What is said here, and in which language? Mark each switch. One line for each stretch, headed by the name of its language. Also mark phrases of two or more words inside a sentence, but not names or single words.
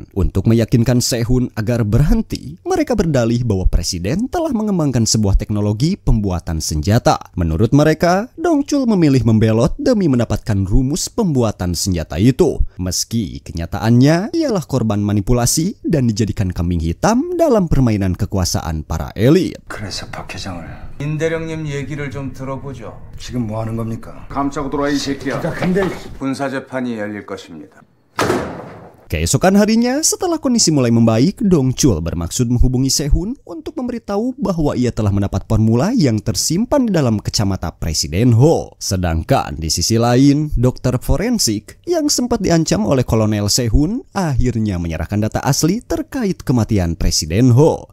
Indonesian: Untuk meyakinkan Sehun agar berhenti, mereka berdalih bahwa Presiden telah mengembangkan sebuah teknologi pembuatan senjata. Menurut mereka, Dong Chul memilih membelot demi mendapatkan rumus pembuatan senjata itu. Meski kenyataannya ialah korban manipulasi dan dijadikan kambing hitam dalam permainan kekuasaan para elit.
Korean: 그래서 박 회장을 임대령님 얘기를 좀 들어보죠. 지금 뭐 하는 겁니까? 감싸고 돌아와 이 새끼야. 근데 군사재판이 열릴 것입니다.
Indonesian: Keesokan harinya, setelah kondisi mulai membaik, Dong Chul bermaksud menghubungi Sehun untuk memberitahu bahwa ia telah mendapat formula yang tersimpan di dalam kacamata Presiden Ho. Sedangkan di sisi lain, dokter forensik yang sempat diancam oleh Kolonel Sehun akhirnya menyerahkan data asli terkait kematian Presiden Ho.